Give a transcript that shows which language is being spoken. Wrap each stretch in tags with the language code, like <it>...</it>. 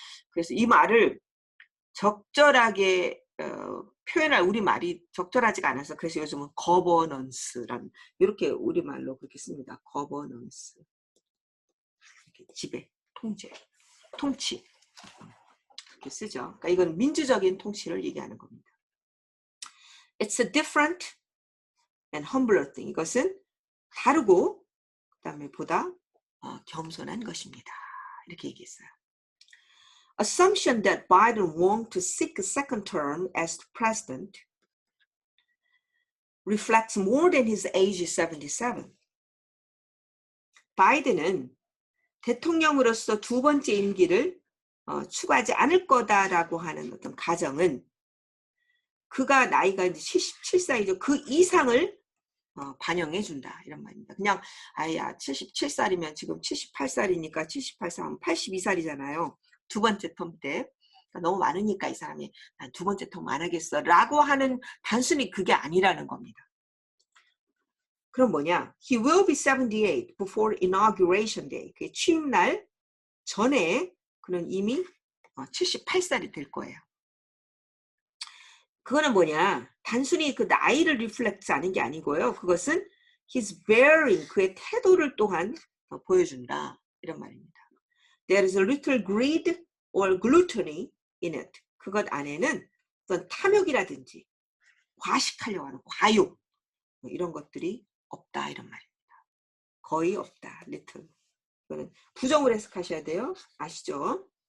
<ko>그래서 이 말을 적절하게 표현할 우리말이 적절하지가 않아서 그래서 요즘은 거버넌스라는 이렇게 우리말로 그렇게 씁니다. 거버넌스. 이렇게 지배, 통치 이렇게 쓰죠. 그러니까 이건 민주적인 통치를 얘기하는 겁니다.</ko> <en>It's a different and humbler thing.</en> <ko>이것은 다르고 그다음에 보다 겸손한 것입니다. 이렇게 얘기했어요.</ko> <en>Assumption that Biden wants to seek a second term as president reflects more than his age 77.</en> <ko>바이든은 대통령으로서 두 번째 임기를 추구하지 않을 거다라고 하는 어떤 가정은 그가 나이가 이제 77살이죠. 그 이상을 반영해 준다 이런 말입니다. 그냥 아야 77살이면 지금 78살이니까 78살 82살이잖아요. 두 번째 텀 때. 그러니까 너무 많으니까 이 사람이 난 두 번째 텀 안 하겠어 라고 하는 단순히 그게 아니라는 겁니다. 그럼 뭐냐?</ko> <en>He will be 78 before inauguration day.</en> <ko>그 취임날 전에 그는 이미 78살이 될 거예요. 그거는 뭐냐? 단순히 그 나이를 리플렉트 하는 게 아니고요. 그것은</ko> <en>his bearing,</en> <ko>그의 태도를 또한 보여준다. 이런 말입니다.</ko> <en>There is a little greed or gluttony in it.</en> <ko>그것 안에는 어떤 탐욕이라든지 과식하려고 하는 과욕 뭐 이런 것들이 없다. 이런 말입니다. 거의 없다. little. 이거는 부정을 해석하셔야 돼요. 아시죠?</ko>